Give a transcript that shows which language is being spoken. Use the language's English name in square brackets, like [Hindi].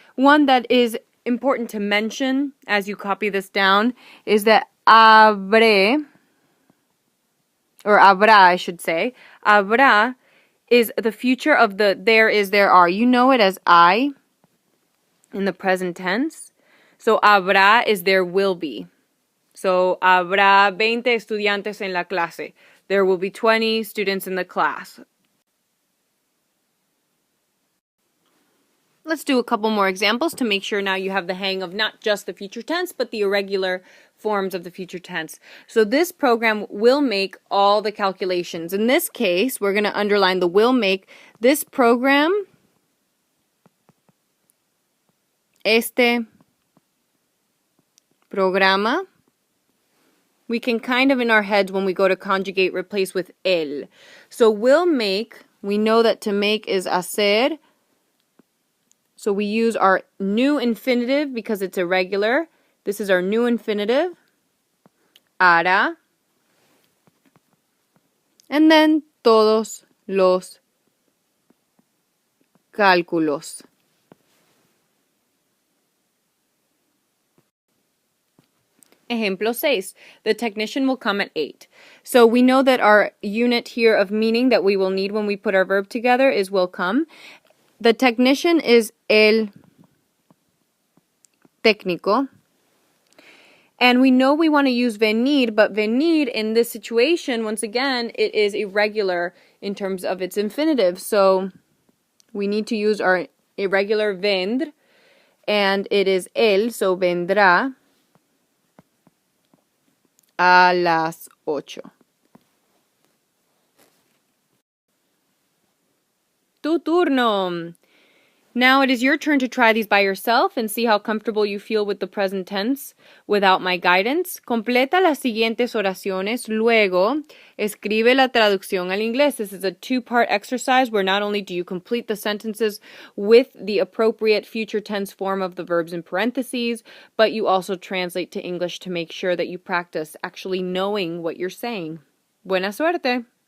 [English] One that is important to mention as you copy this down is that habré, or habrá, I should say. Habrá is the future of the there is, there are. You know it as I in the present tense. So habrá is there will be. [Spanish] So habrá 20 estudiantes en la clase. [English] There will be 20 students in the class. Let's do a couple more examples to make sure now you have the hang of not just the future tense, but the irregular forms of the future tense. So this program will make all the calculations. In this case, we're going to underline the will make. This program, [Spanish] este programa, [English] we can kind of in our heads when we go to conjugate replace with el. So will make, we know that to make is hacer. So we use our new infinitive because it's irregular. This is our new infinitive. [Spanish] Hará. [English] And then [Spanish] todos los cálculos. Ejemplo 6. [English] The technician will come at 8. So we know that our unit here of meaning that we will need when we put our verb together is will come. The technician is el técnico. And we know we want to use venir, but venir in this situation, once again, it is irregular in terms of its infinitive. So we need to use our irregular vendre, and it is él, so [Spanish] vendrá a las 8. Tu turno. [English] Now it is your turn to try these by yourself and see how comfortable you feel with the present tense without my guidance. [Spanish] Completa las siguientes oraciones, luego escribe la traducción al inglés. [English] This is a two-part exercise where not only do you complete the sentences with the appropriate future tense form of the verbs in parentheses, but you also translate to English to make sure that you practice actually knowing what you're saying. [Spanish] Buena suerte!